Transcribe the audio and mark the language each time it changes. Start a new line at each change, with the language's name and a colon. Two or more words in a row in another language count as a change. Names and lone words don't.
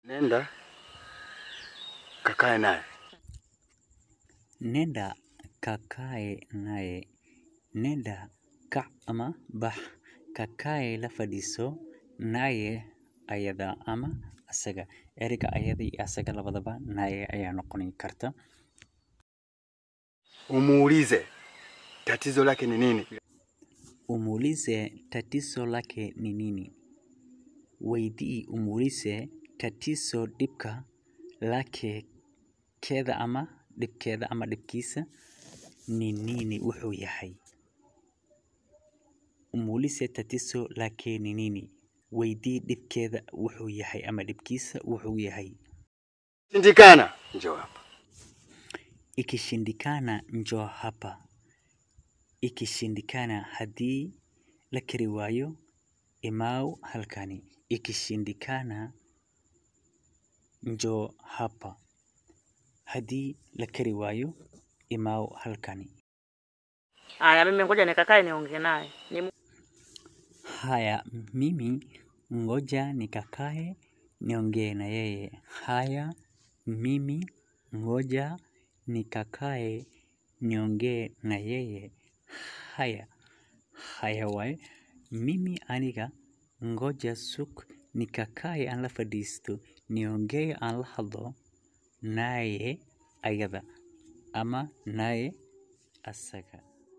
Swahili: Nenda kakae naye. Nenda kakae naye.
Somali: Nenda kac ama bax. Kakae la fadhiiso. Naye ayada ama asaga. Ereyga ayada iyo asaga labadaba naye ayaa noqon karta.
Swahili: Umuulize tatizo lake ni nini? Umuulize tatizo lake ni nini?
Somali: Weydii
Swahili: umuulize tatizo
Somali: dhibka lake keeda ama dhibkeeda ama dhibkiisa
Swahili: ni nini
Somali: wuxuu yahay.
Swahili: Umuulize tatizo lake ni nini?
Somali: Weydii dhibkeeda wuxuu yahay ama dhibkiisa wuxuu yahay.
Swahili: Shindikana, njoo hapa. Ikishindikana njoo hapa.
Somali: Ikishindikana haddii la kari waayo imaaw halkani.
Swahili: Ikishindikana njoo hapa.
Somali: Haddii la kari waayo imaaw halkani.
Swahili: Haya, mimi ngoja nikakae niongee naye. Haya, mimi ngoja nikakae niongee na yeye. Haya, mimi ngoja nikakae niongee na yeye. Haya, haya waay.
Somali: Mimi aniga ngoja sug nikakae aan la fadhiisto niongee aan la hadlo naye ayada ama naye asaga.